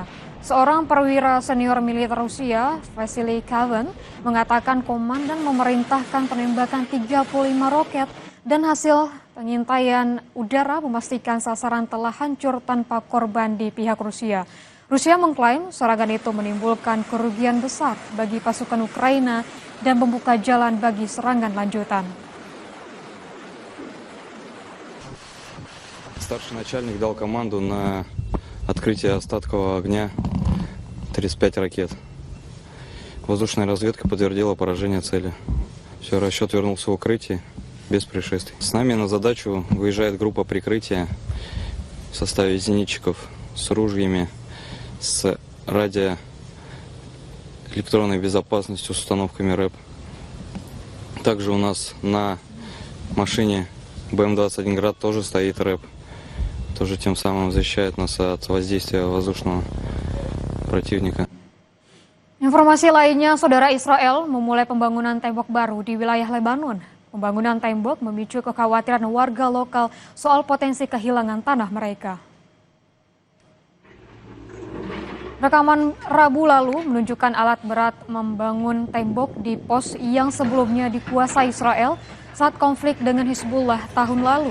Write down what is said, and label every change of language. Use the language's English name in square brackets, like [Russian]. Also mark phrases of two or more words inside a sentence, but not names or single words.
[Indonesian] Seorang perwira senior militer Rusia, Vasily Kavan, mengatakan komandan memerintahkan penembakan 35 roket dan hasil pengintaian udara memastikan sasaran telah hancur tanpa korban di pihak Rusia. Rusia mengklaim serangan itu menimbulkan kerugian besar bagi pasukan Ukraina dan membuka jalan bagi serangan lanjutan. [Russian] Старший начальник дал команду на открытие остаткового огня 35 ракет. Воздушная разведка подтвердила поражение цели. Все, расчет вернулся в укрытие без происшествий. С нами на задачу выезжает группа прикрытия в составе зенитчиков с ружьями, с радиоэлектронной безопасностью, с установками РЭП. Также у нас на машине БМ-21 «Град» тоже стоит РЭП. Тоже тем самым защищает нас от воздействия воздушного противника. [Indonesian] Informasi lainnya, saudara, Israel memulai pembangunan tembok baru di wilayah Lebanon. Pembangunan tembok memicu kekhawatiran warga lokal soal potensi kehilangan tanah mereka. Rekaman Rabu lalu menunjukkan alat berat membangun tembok di pos yang sebelumnya dikuasai Israel saat konflik dengan Hizbullah tahun lalu.